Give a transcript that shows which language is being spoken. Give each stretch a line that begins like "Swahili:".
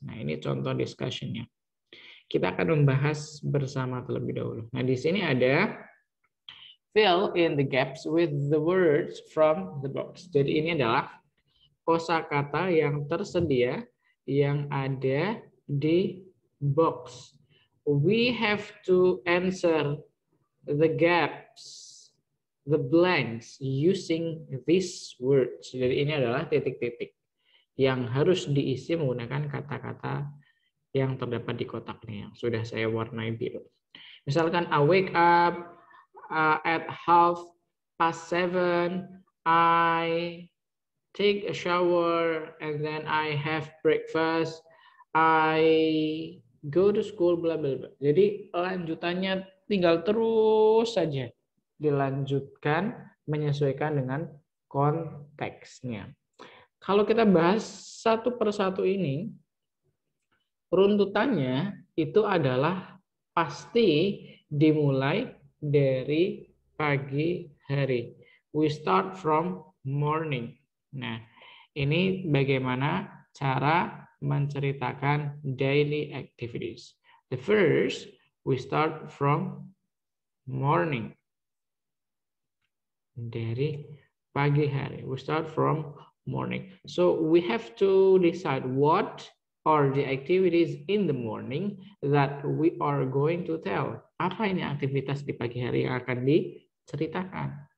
Indonesian: Nah, ini contoh discussionnya. Kita akan membahas bersama terlebih dahulu. Nah, di sini ada
English: fill in the gaps with the words from the box.
Indonesian: Jadi ini adalah kosakata yang tersedia yang ada di box.
English: We have to answer the gaps, the blanks using these words.
Indonesian: Jadi ini adalah titik-titik yang harus diisi menggunakan kata-kata yang terdapat di kotaknya yang sudah saya warnai biru.
English: Misalkan I wake up at 7:30, I take a shower, and then I have breakfast, I go to school, bla bla bla.
Indonesian: Jadi lanjutannya tinggal terus saja dilanjutkan menyesuaikan dengan konteksnya. Kalau kita bahas satu persatu ini, runtutannya itu adalah pasti dimulai dari pagi hari.
English: We start from morning.
Indonesian: Nah, ini bagaimana cara menceritakan daily activities.
English: The first, we start from morning.
Indonesian: Dari pagi hari.
English: We start from morning. So we have to decide what are the activities in the morning that we are going to tell.
Indonesian: Apa ini aktivitas di pagi hari yang akan diceritakan?